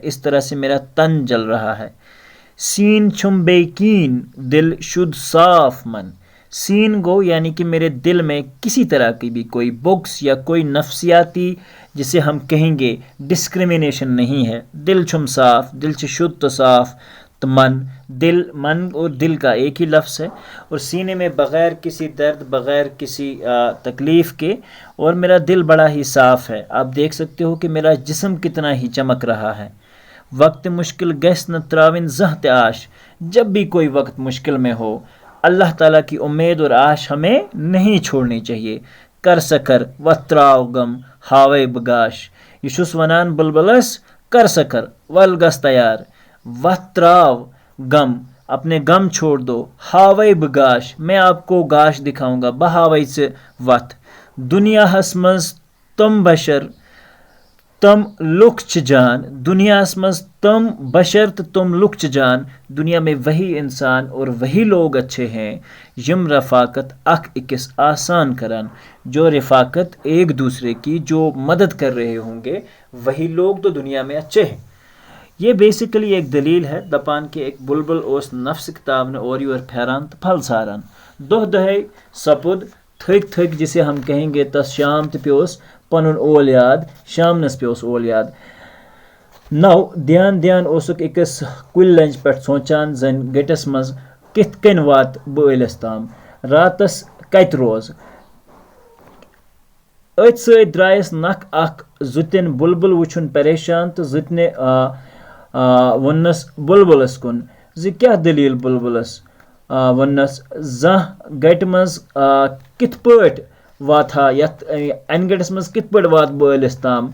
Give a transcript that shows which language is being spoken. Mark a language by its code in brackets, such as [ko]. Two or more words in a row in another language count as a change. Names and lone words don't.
[ur] اس طرح سے میرا تن جل رہا ہے [ks] سین چھم بے کین دل شد صاف من سین گو [ur] یعنی کہ میرے دل میں کسی طرح کی بھی کوئی بغض یا کوئی نفسیاتی جسے ہم کہیں گے ڈسکریمنیشن نہیں ہے [ks] دل چھم صاف دل چھ شد تو صاف [ur] تو من اور دل کا ایک ہی لفظ ہے اور سینے میں بغیر کسی درد بغیر کسی تکلیف کے اور میرا دل بڑا ہی صاف ہے آپ دیکھ سکتے ہو کہ میرا جسم کتنا ہی چمک رہا ہے [ks] وقت مشکل گژھِ نہٕ ترٛاوٕنۍ زانٛہہ تہِ آش [ur] جب بھی کوئی وقت مشکل میں ہو اللہ تعالیٰ کی امید اور آش ہمیں نہیں چھوڑنی چاہیے [ks] کر سکر و تراو غم ہاوے بگاش یہ چھُس ونان بلبلس کر سکر ول گژھ تیار وت تراو غم [ur] اپنے غم چھوڑ دو [ks] ہاوے بگاش [ur] میں آپ کو گاش دکھاؤں گا [ks] بہ ہاوے ژٕ وت دنیاہس منٛز تم بشر تم لُکھ چھِ جان دنیاہس منٛز تم بشر تو تم لُکھ چھِ جان [ur] دنیا میں وہی انسان اور وہی لوگ اچھے ہیں [ks] یم رفاقت اکھ أکِس آسان کران [ur] جو رفاقت ایک دوسرے کی جو مدد کر رہے ہوں گے وہی لوگ تو دنیا میں اچھے ہیں یہ بیسیکلی ایک دلیل ہے [ks] دپان کہ ایک بلبل اوس نفسک تاونہٕ اور یور پھیران تو پھل ژھاران دۄہ دۄہے سپُد تھٔکۍ تھٔکۍ [ur] جسے ہم کہیں گے [ks] تس شام تہِ پیوس پنُن اول یاد شامنس پیوس اول یاد نو دیان اوسُکھ أکِس کُلۍ لنجہِ پٮ۪ٹھ سونٛچان زن گٔٹس منٛز کِتھ کٔنۍ واتہٕ بہٕ ٲلِس تام راتس کتہِ روزٕ أتھۍ سۭتۍ درٛایس نکھ اکھ زُتِن بُلبُل وٕچھُن پریشان تہٕ زُتنہِ ووٚننس بُلبُلس کُن زِ کیٛاہ دٔلیٖل بُلبُلس ووٚننس زانٛہہ گٹہِ منٛز کِتھ پٲٹھۍ واتہا یتھ انہِ گٹس منٛز کِتھ پٲٹھۍ واتہٕ بہٕ ٲلِس تام.